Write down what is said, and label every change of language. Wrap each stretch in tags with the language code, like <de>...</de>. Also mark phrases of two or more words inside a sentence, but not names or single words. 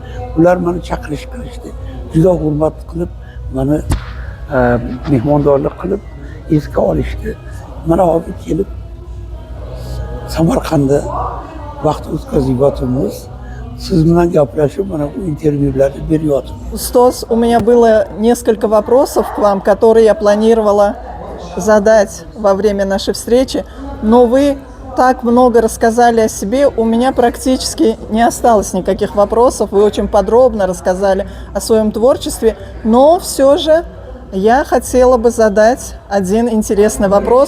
<uz>Ular meni chaqirish qilishdi. Juda hurmat qilib, meni mehmondorlik qilib esga olishdi. Mana hozir kelib Samarqandda vaqt o'tkazyapmiz. Siz bilan gaplashib, mana bu intervyularni beryapmiz.</uz> <ru>Устаз, у меня было несколько вопросов к вам, которые я планировала задать во время нашей встречи, но вы так много рассказали о себе, у меня практически не осталось никаких вопросов. Вы очень подробно рассказали о своем творчестве, но все же я хотела бы задать один интересный вопрос.</ru>